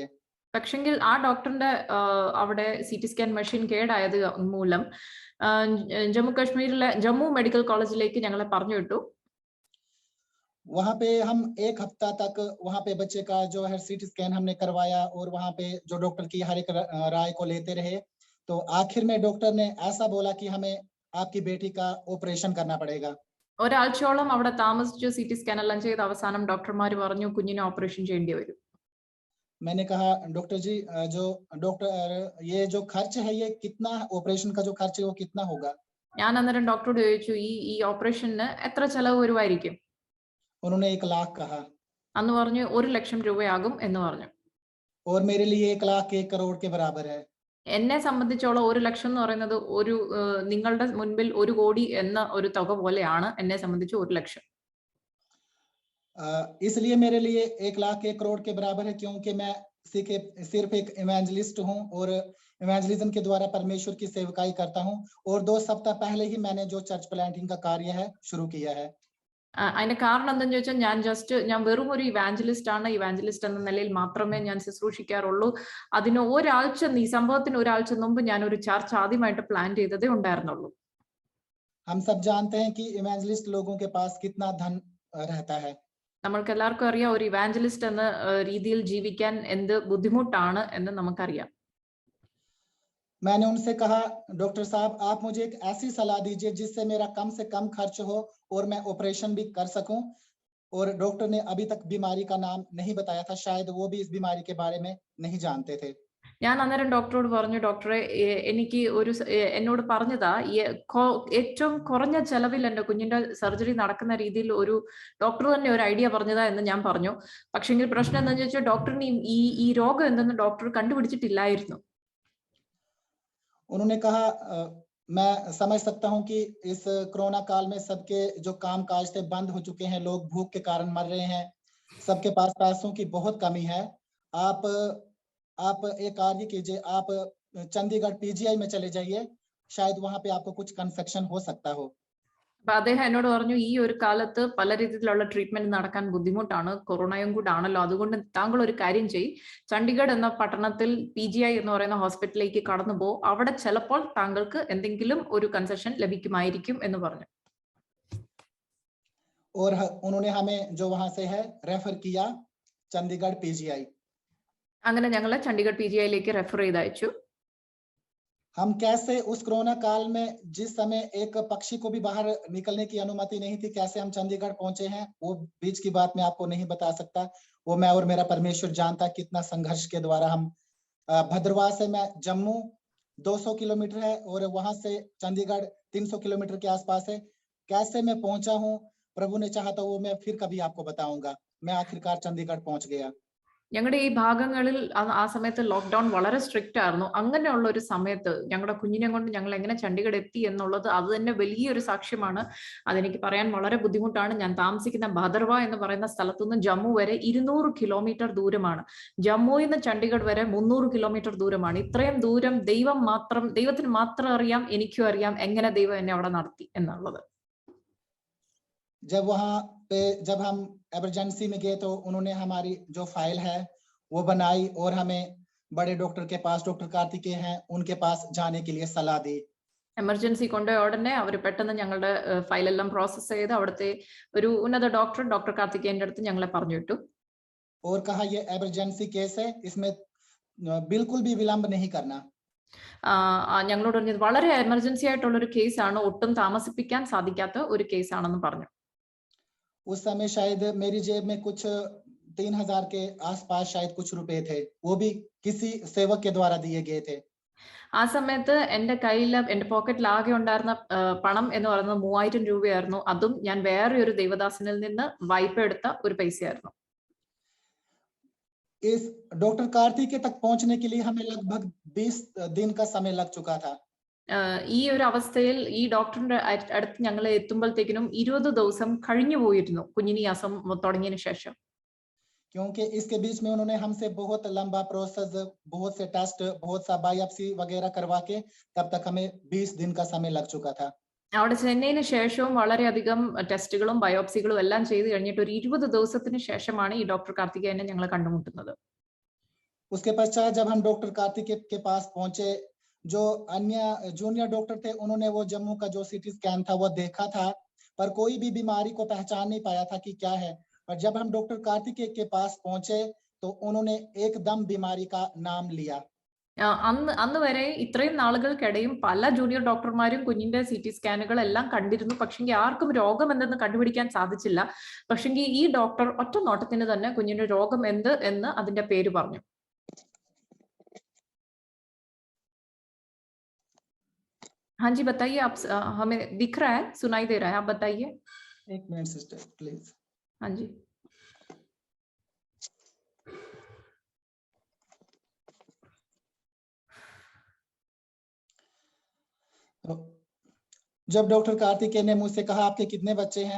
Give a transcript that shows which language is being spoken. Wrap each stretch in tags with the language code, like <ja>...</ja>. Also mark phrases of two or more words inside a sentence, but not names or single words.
<ml>പക്ഷെങ്കിൽ ആ ഡോക്ടറിന്റെ അവിടെ</ml> <en>CT scan machine</en> <ml>കേടായത് മൂലം ജമ്മു മെഡിക്കൽ കോളേജിലേക്ക് ഞങ്ങളെ പറഞ്ഞു വിട്ടു.</ml> <hi>वहां पे हम 1 हफ्ता तक वहां पे बच्चे का जो है</hi> <en>CT scan</en> <hi>हमने करवाया, और वहां पे जो डॉक्टर की हर एक राय को लेते रहे. तो आखिर में डॉक्टर ने ऐसा बोला कि हमें आपकी बेटी का ऑपरेशन करना पड़ेगा.</hi> <ml>ഒരാഴ്ചയോളം അവിടെ താമസിച്ചു,</ml> <en>CT scan</en> <ml>എല്ലാം ചെയ്ത് അവസാനം ഡോക്ടർമാർ പറഞ്ഞു കുഞ്ഞിനെ ഓപ്പറേഷൻ ചെയ്യേണ്ടി വരും.</ml> <hi>मैंने कहा डॉक्टर जी जो डॉक्टर ये जो खर्च है ये कितना, ऑपरेशन का जो खर्च है वो कितना होगा?</hi> <ml>ഞാൻ अന്നേരം ഡോക്ടറോട് ചോദിച്ചു ഈ ഓപ്പറേഷന് എത്ര ചെലവ് വരുമായിരിക്കും?</ml> <hi>उन्होंने 1 लाख कहा.</hi> <ml>അന്ന് പറഞ്ഞു 1 ലക്ഷം രൂപയാകും എന്ന് പറഞ്ഞു.</ml> <hi>और मेरे लिए 1 लाख 1 करोड़ के बराबर है.</hi> <ml>എന്നെ സംബന്ധിച്ചോളം 1 ലക്ഷം എന്ന് പറയുന്നത് ഒരു നിങ്ങളുടെ മുൻപിൽ 1 കോടി എന്ന ഒരു തുക പോലെയാണ് എന്നെ സംബന്ധിച്ച് 1 ലക്ഷം.</ml> <hi>इसलिए मेरे लिए 1 लाख 1 करोड़ के बराबर है, क्योंकि मैं सिर्फ एक इवेंजलिस्ट हूँ और इवेंजलिज्म के द्वारा परमेश्वर की सेवकाई करता हूँ. और 2 सप्ताह पहले ही मैंने जो</hi> <en>church planting</en> <hi>का कार्य है शुरू किया है.</hi> <ml>അതിന്റെ കാരണം എന്താണെന്ന് ചോദിച്ചാൽ ഞാൻ വെറും ഒരു ഇവാഞ്ചലിസ്റ്റ് ആണ്. ഇവാഞ്ചലിസ്റ്റ് എന്ന നിലയിൽ മാത്രമേ ഞാൻ ശുശ്രൂഷിക്കാറുള്ളൂ. അതിന് ഈ സംഭവത്തിന് ഒരാഴ്ച മുമ്പ് ഞാൻ ഒരു ചർച്ച് ആദ്യമായിട്ട് പ്ലാൻ ചെയ്തതേ ഉണ്ടായിരുന്നുള്ളൂ.</ml> <hi>हम सब जानते हैं कि इवेंजलिस्ट लोगों के पास कितना धन रहता है.</hi> <ml>നമ്മൾക്ക് എല്ലാവർക്കും അറിയാം ഒരു ഇവാഞ്ചലിസ്റ്റ് എന്ന രീതിയിൽ ജീവിക്കാൻ എന്ത് ബുദ്ധിമുട്ടാണ് എന്ന് നമുക്കറിയാം.</ml> <hi>मैंने उनसे कहा डॉक्टर साहब आप मुझे एक ऐसी सलाह दीजिए जिससे मेरा कम से कम खर्च हो और मैं ऑपरेशन भी कर सकूं. और डॉक्टर ने अभी तक बीमारी का नाम नहीं बताया था, शायद वो भी इस बीमारी के बारे में नहीं जानते थे.</hi> <ml>ഞാൻ അന്നേരം ഡോക്ടറോട് പറഞ്ഞു, ഡോക്ടറെ എനിക്ക് എന്നോട് പറഞ്ഞതാ ഏറ്റവും കുറഞ്ഞ ചെലവിൽ എന്റെ കുഞ്ഞിന്റെ സർജറി നടക്കുന്ന രീതിയിൽ ഒരു ഡോക്ടർ തന്നെ ഒരു ഐഡിയ പറഞ്ഞതാ എന്ന് ഞാൻ പറഞ്ഞു. പക്ഷെങ്കിൽ പ്രശ്നം എന്താണെന്ന് വെച്ചാൽ ഡോക്ടറിന് ഈ രോഗം എന്തെന്ന് ഡോക്ടർ കണ്ടുപിടിച്ചിട്ടില്ലായിരുന്നു.</ml> <hi>उन्होंने कहा मैं समझ सकता हूं कि इस कोरोना काल में सबके जो काम काज थे बंद हो चुके हैं, लोग भूख के कारण मर रहे हैं, सबके पास पैसों की बहुत कमी है. आप एक कार्य कीजिए, आप चंडीगढ़ PGI में चले जाइए, शायद वहां पे आपको कुछ कंसेक्शन हो सकता हो.</hi> <ml>അപ്പൊ അദ്ദേഹം എന്നോട് പറഞ്ഞു ഈ ഒരു കാലത്ത് പല രീതിയിലുള്ള ട്രീറ്റ്മെന്റ് നടക്കാൻ ബുദ്ധിമുട്ടാണ്, കൊറോണയും കൂടെ ആണല്ലോ, അതുകൊണ്ട് താങ്കൾ ഒരു കാര്യം ചെയ്യ്, ചണ്ഡീഗഡ് എന്ന പട്ടണത്തിൽ PGI എന്ന് പറയുന്ന ഹോസ്പിറ്റലിലേക്ക് കടന്നു പോ, അവിടെ ചിലപ്പോൾ താങ്കൾക്ക് എന്തെങ്കിലും ഒരു കൺസെഷൻ ലഭിക്കുമായിരിക്കും എന്ന് പറഞ്ഞു.</ml> <hi>और उन्होंने हमें जो वहां से है रेफर किया चंडीगढ़ PGI.</hi> <ml>അങ്ങനെ ഞങ്ങളെ ചണ്ഡീഗഡ് PGIയിലേക്ക് റെഫർ ചെയ്ത് അയച്ചു.</ml> <hi>हम कैसे उस कोरोना काल में जिस समय एक पक्षी को भी बाहर निकलने की अनुमति नहीं थी, कैसे हम चंडीगढ़ पहुंचे हैं, वो बीच की बात मैं आपको नहीं बता सकता. वो मैं और मेरा परमेश्वर जानता कितना संघर्ष के द्वारा हम भद्रवाह से मैं जम्मू 200 किलोमीटर है और वहां से चंडीगढ़ 300 किलोमीटर के आसपास है. कैसे मैं पहुंचा हूँ, प्रभु ने चाहा तो वो मैं फिर कभी आपको बताऊंगा. मैं आखिरकार चंडीगढ़ पहुंच गया.</hi> <ml>ഞങ്ങളുടെ ഈ ഭാഗങ്ങളിൽ ആ സമയത്ത് ലോക്ക്ഡൌൺ വളരെ സ്ട്രിക്റ്റ് ആയിരുന്നു. അങ്ങനെയുള്ള ഒരു സമയത്ത് ഞങ്ങളുടെ കുഞ്ഞിനെ കൊണ്ട് ഞങ്ങൾ എങ്ങനെ ചണ്ഡീഗഡ് എത്തി എന്നുള്ളത് അത് തന്നെ വലിയൊരു സാക്ഷ്യമാണ്. അതെനിക്ക് പറയാൻ വളരെ ബുദ്ധിമുട്ടാണ്. ഞാൻ താമസിക്കുന്ന ഭദ്രവ എന്ന് പറയുന്ന സ്ഥലത്തുനിന്ന് ജമ്മു വരെ 200 കിലോമീറ്റർ ദൂരമാണ്. ജമ്മുവിൽ നിന്ന് ചണ്ഡീഗഡ് വരെ 300 കിലോമീറ്റർ ദൂരമാണ്. ഇത്രയും ദൂരം ദൈവത്തിന് മാത്രം അറിയാം, എനിക്കും അറിയാം എങ്ങനെ ദൈവം എന്നെ അവിടെ നടത്തി എന്നുള്ളത്.</ml> <hi>जब हम एमरजेंसी में गए तो उन्होंने हमारी जो फाइल है वो बनाई और हमें बड़े डॉक्टर के पास, डॉक्टर कार्तिकेय हैं, उनके पास जाने के लिए सलाह दी.</hi> <ml>എമർജൻസി കൊണ്ടുപോയ ഉടനെ അവർ പെട്ടെന്ന് ഞങ്ങളുടെ ഫയലെല്ലാം പ്രോസസ് ചെയ്ത് അവിടുത്തെ ഒരു ഉന്നത ഡോക്ടർ കാർത്തികേയന്റെ അടുത്ത് ഞങ്ങളെ പറഞ്ഞു വിട്ടു.</ml> <hi>और कहा ये</hi> <en>emergency case</en> <hi>है, इसमें बिल्कुल भी विलंब नहीं करना.</hi> <ml>ഞങ്ങളോട് പറഞ്ഞത് വളരെ എമർജൻസി ആയിട്ടുള്ള ഒരു കേസാണ്, ഒട്ടും താമസിപ്പിക്കാൻ സാധിക്കാത്ത ഒരു കേസാണെന്ന് പറഞ്ഞു.</ml> <hi>उस समय शायद मेरी जेब में कुछ 3000 के आसपास शायद कुछ रुपए थे, वो भी किसी सेवक के द्वारा दिए गए थे.</hi> <ml>ആ സമയത്ത് എന്റെ പോക്കറ്റിൽ ആകെ ഉണ്ടായിരുന്ന പണം എന്ന് പറയുന്നത് 3000 രൂപയായിരുന്നു. അതും ഞാൻ വേറെ ഒരു ദൈവദാസനിൽ നിന്ന് വായ്പ എടുത്ത ഒരു പൈസയായിരുന്നു.</ml> <hi>इस डॉक्टर कार्तिकेय तक पहुंचने के लिए हमें लगभग 20 दिन का समय लग चुका था.</hi> <ml>ഈ ഒരു അവസ്ഥയിൽ ഈ ഡോക്ടറിന്റെ അടുത്ത് ഞങ്ങൾ എത്തുമ്പോഴത്തേക്കിനും 20 ദിവസം കഴിഞ്ഞു പോയിരുന്നു കുഞ്ഞിന് ഈ അസുഖം തുടങ്ങിയതിനു ശേഷം.</ml> <hi>क्योंकि इसके बीच में उन्होंने हमसे बहुत लंबा प्रोसेस, बहुत से टेस्ट, बहुत सा बायोप्सी वगैरह करवा के तब तक हमें 20 दिन का समय लग चुका था.</hi> <ml>അവിടെ ചെന്നൈന് ശേഷവും വളരെയധികം ടെസ്റ്റുകളും ബയോപ്സികളും എല്ലാം ചെയ്ത് കഴിഞ്ഞിട്ട് ഒരു 20 ദിവസത്തിന് ശേഷമാണ് ഈ ഡോക്ടർ കാർത്തികേയനെ ഞങ്ങൾ കണ്ടുമുട്ടുന്നത്.</ml> <hi>उसके पश्चात जब हम डॉक्टर कार्तिकेय के पास पहुंचे, जो अन्य जूनियर डॉक्टर थे उन्होंने वो जम्मू का जो</hi> <en>CT scan</en> <hi>था वो देखा था, पर कोई भी बीमारी को पहचान नहीं पाया था कि क्या है. और जब हम डॉक्टर कार्तिकेय के पास पहुंचे तो उन्होंने एकदम बीमारी का नाम लिया.</hi> <ml>അന്ന് വരെ ഇത്രയും നാളുകൾക്കിടയും പല ജൂനിയർ ഡോക്ടർമാരും കുഞ്ഞിന്റെ</ml> <en>CT scans</en> <ml>എല്ലാം കണ്ടിരുന്നു. പക്ഷെങ്കിൽ ആർക്കും രോഗം എന്തെന്ന് കണ്ടുപിടിക്കാൻ സാധിച്ചില്ല. പക്ഷെങ്കിൽ ഈ ഡോക്ടർ ഒറ്റ നോട്ടത്തിന് തന്നെ കുഞ്ഞിന്റെ രോഗം എന്ത് എന്ന് അതിന്റെ പേര് പറഞ്ഞു.</ml> <hi>हाँ जी बताइए, आप हमें दिख रहा है, सुनाई दे रहा है, आप बताइए. एक मिनट</hi> <en>sister please.</en> <hi>हाँ जी. जब डॉक्टर कार्तिकेय ने मुझसे कहा आपके कितने बच्चे हैं,</hi>